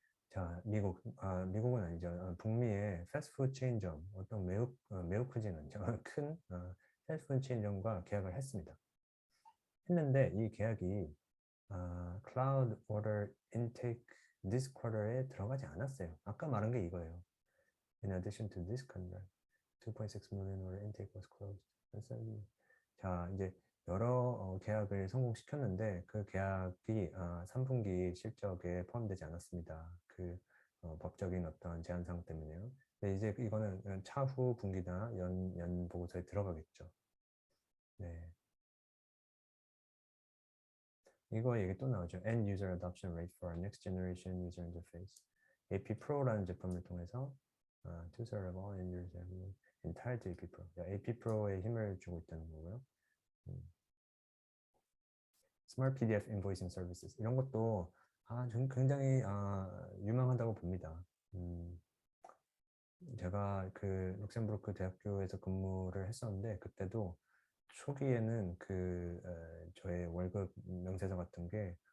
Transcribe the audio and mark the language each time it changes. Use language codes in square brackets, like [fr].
[ko] 자, 미국은 아니죠. 북미의 패스트푸드 체인점, 어떤 매우 크진 않죠. 큰 패스트푸드 체인점과 계약을 했습니다. 했는데 이 계약이 [en] Cloud Order Intake this quarter [ko] 에 들어가지 않았어요. 아까 말한 게 이거예요. [en] In addition to this contract, 2.6 million order intake was closed. [ko] 그래서 자, 이제 여러 계약을 성공시켰는데 그 계약이 3분기 실적에 포함되지 않았습니다. 법적인 어떤 제한사항 때문에요. 근데 이제 이거는 차후 분기나 연 보고서에 들어가겠죠. 네. 이거 얘기 또 나오죠. [en] End User Adoption Rate for our Next Generation User Interface. [ko] AP Pro라는 제품을 통해서 [en] two-thirds of all end users have moved entirely to AP Pro. [ko] AP Pro에 힘을 주고 있다는 거고요. Smart PDF Invoicing Services 이런 것도 굉장히 유망하다고 봅니다. 제가 그 룩셈부르크 대학교에서 근무를 했었는데 그때도 초기에는 저의 월급 명세서 같은 게